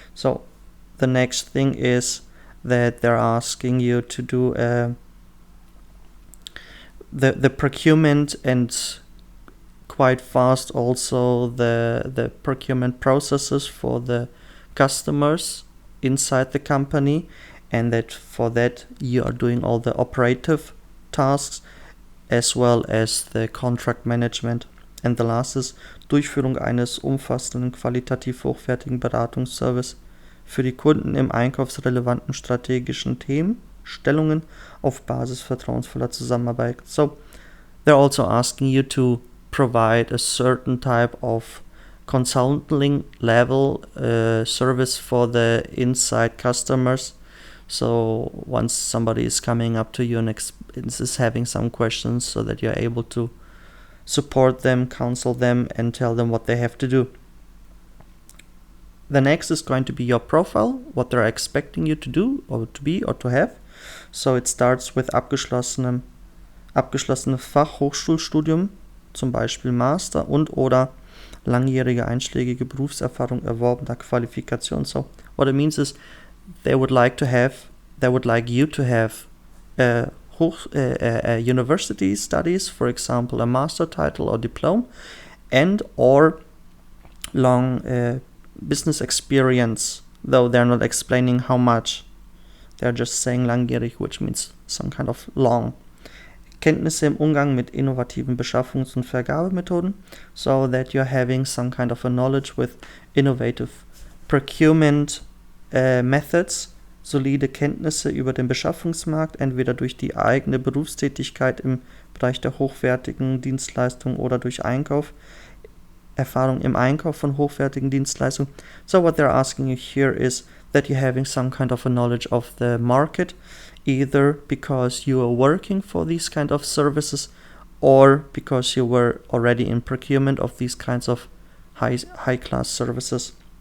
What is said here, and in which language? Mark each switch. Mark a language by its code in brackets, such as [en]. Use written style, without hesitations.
[en] So the next thing is that they're asking you to do the procurement and quite fast also the procurement processes for the customers inside the company, and that for that you are doing all the operative tasks as well as the contract management. And the last is [de] Durchführung eines umfassenden, qualitativ hochwertigen Beratungsservice für die Kunden im einkaufsrelevanten strategischen Themenstellungen auf Basis vertrauensvoller Zusammenarbeit. [en] So they're also asking you to provide a certain type of consulting level service for the inside customers. So once somebody is coming up to you and is having some questions, so that you're able to support them, counsel them, and tell them what they have to do. The next is going to be your profile, what they're expecting you to do or to be or to have. So it starts with [de] abgeschlossenes Fachhochschulstudium, zum Beispiel Master und oder langjährige einschlägige Berufserfahrung erworbener Qualifikation. [en] So what it means is they would like you to have university studies, for example a master title or diploma, and or long business experience, though they're not explaining how much. They're just saying langjährig, which means some kind of long. [de] Kenntnisse im Umgang mit innovativen Beschaffungs- und Vergabemethoden, [en] so that you're having some kind of a knowledge with innovative procurement methods, [de] solide Kenntnisse über den Beschaffungsmarkt, entweder durch die eigene Berufstätigkeit im Bereich der hochwertigen Dienstleistungen oder durch Einkauf, Erfahrung im Einkauf von hochwertigen Dienstleistungen. [en] So what they're asking you here is that you're having some kind of a knowledge of the market, either because you are working for these kind of services or because you were already in procurement of these kinds of high-class services.